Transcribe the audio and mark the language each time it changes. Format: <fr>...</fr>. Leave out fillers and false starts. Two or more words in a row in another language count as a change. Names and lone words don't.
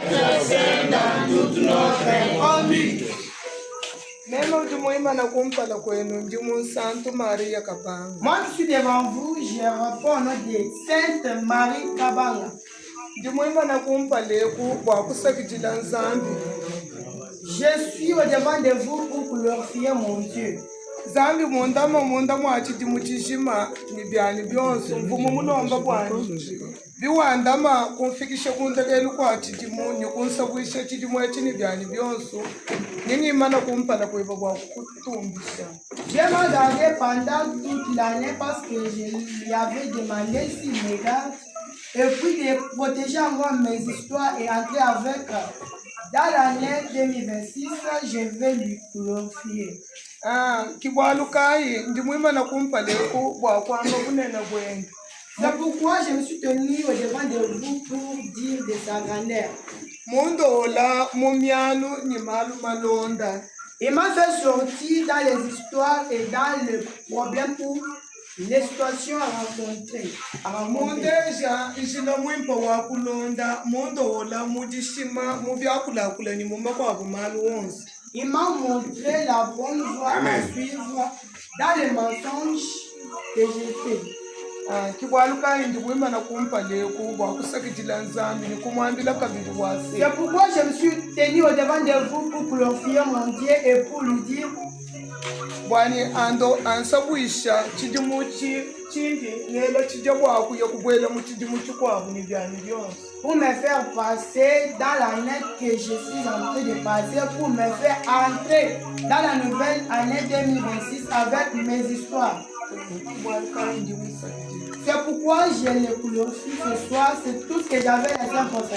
<fr>Moi, je suis devant vous, je réponds au nom de Sainte Marie Kabanga. Je suis au devant de vous pour glorifier mon Dieu.</fr> <kqn>Zambi mundama mwachiti muchishima ni byani byonso mvumo munomba bwanji biwandama kumfikisha kuntekelu kwa chitimu nikunsabwisha chitimu echi ni byani byonso ningimana kumpala kweba kwa kutumbisha.</kqn> <fr>Je m'en gardais pendant toute l'année parce que je lui avais demandé s'il me garde et puis de protéger encore mes histoires et entrer avec. Dans l'année 2026, je vais lui glorifier.</fr> <kqn>Kibwalukayi ndimwimana kumpaleku bwakwamba bunene bwenge.</kqn> <fr>C'est pourquoi je me suis tenu au devant de vous pour dire de sa grandeur.</fr> <kqn>Mundola mumyanu ni malu malonda.</kqn> <fr>Il m'a fait sortir dans les histoires et dans le problème pour les situations à rencontrer.</fr> <kqn>Mundeja ishina mwimpa wa kulonda mundola mujishima mubyakulakula ni mumba kwa bumalu wonse.</kqn> <fr>Il m'a montré la bonne voie Amen. à suivre dans les mensonges que j'ai fait.</fr> <kqn>Kibwalukayi ndimwimana kumpaleku bwakusakitila nzambi ni kumwambila kabili wase.</kqn> <fr>C'est pourquoi je me suis tenu au devant de vous pour glorifier mon Dieu et pour lui dire</fr> <kqn>Bwani ando ansabwisha chidimu chindi nelo chija bwakuya kubwela mu chidimu chikwabu ni byani byonse.</kqn> <fr>pour me faire passer dans l'année que je suis en train de passer, pour me faire entrer dans la nouvelle année 2026 avec mes histoires. C'est pourquoi je le glorifie ce soir, c'est tout ce que j'avais à dire pour faire.</fr>